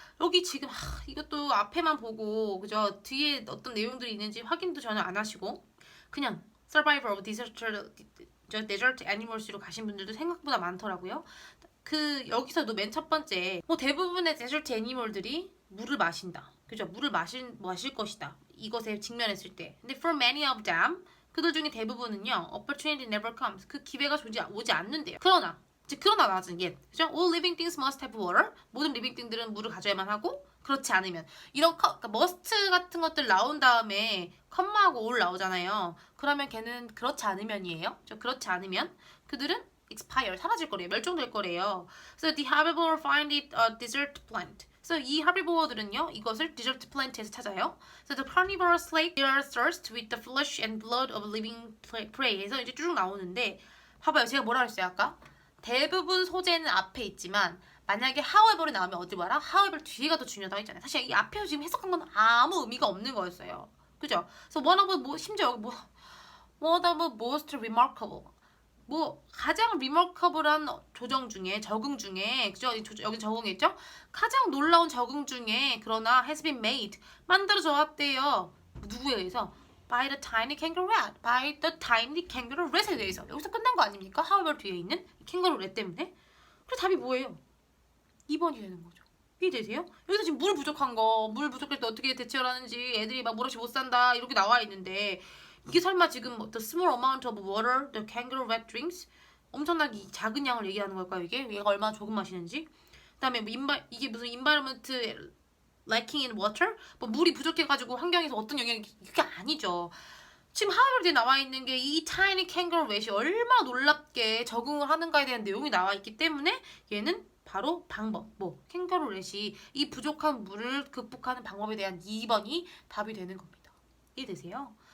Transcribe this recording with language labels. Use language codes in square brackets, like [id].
[ko] 여기 지금 이것도 앞에만 보고 그죠? 뒤에 어떤 내용들이 있는지 확인도 전혀 안 하시고 그냥 Survivor of Desert Animals로 가신 분들도 생각보다 많더라고요. 그 여기서도 맨 첫 번째 뭐 대부분의 데저트 애니멀들이 물을 마신다. 그죠? 물을 마실 것이다. 이것에 직면했을 때. [en] 근데 for many of them [ko] 그들 중에 대부분은요, [en] opportunity never comes. [ko] 그 기회가 오지 않는데요. 그러나 나중에 그죠? [en] All living things must have water. [ko] 모든 living thing들은 물을 가져야만 하고 그렇지 않으면 이런 그러니까 must 같은 것들 나온 다음에 컴마하고 all 나오잖아요. 그러면 걔는 그렇지 않으면이에요. 그렇지 않으면 그들은 expire 사라질 거래요. 멸종될 거래요. [en] So the herbivore find it a desert plant. [ko] 그래서 이 herbivore들은요 이것을 desert plant에서 찾아요. [en] So the carnivores slake their thirst with the flesh and blood of living prey. [ko] 해서 이제 쭉 나오는데 봐봐요. 제가 뭐라 그랬어요 아까? 대부분 소재는 앞에 있지만 만약에 however이 나오면 어디 봐라? however 뒤에가 더 중요하다고 했잖아요. 사실 이 앞에서 지금 해석한 건 아무 의미가 없는 거였어요. 그죠? 그래서 one of 심지어 여기 [en] one of most remarkable [ko] 가장 remarkable한 적응 중에 그죠? 여기 적응했죠? 가장 놀라운 적응 중에 그러나 [en] has been made [ko] 만들어져 왔대요. [en] 누구에 의해서? By the tiny kangaroo rat. By the tiny kangaroo rat [ko] 에 의해서. 여기서 끝난 거 아닙니까? however 뒤에 있는 캥거루 렛 때문에. 그래서 답이 뭐예요? 2번이 되는 거죠. 이해되세요? 여기서 지금 물 부족한 거, 물 부족할 때 어떻게 대처를 하는지 애들이 막 물 없이 못 산다 이렇게 나와 있는데 이게 설마 지금 [en] the small amount of water the kangaroo rat drinks [ko] 엄청나게 작은 양을 얘기하는 걸까요? 얘가 얼마나 조금 마시는지. 그다음에 이게 무슨 [en] environment lacking in water? [ko] 뭐 물이 부족해가지고 환경에서 어떤 영향이 이게 아니죠. 지금 하버드에 나와 있는 게 이 tiny kangaroo rat이 얼마나 놀랍게 적응을 하는가에 대한 내용이 나와 있기 때문에 얘는 바로 캥거루 렛이 이 부족한 물을 극복하는 방법에 대한 2번이 답이 되는 겁니다. 이해되세요?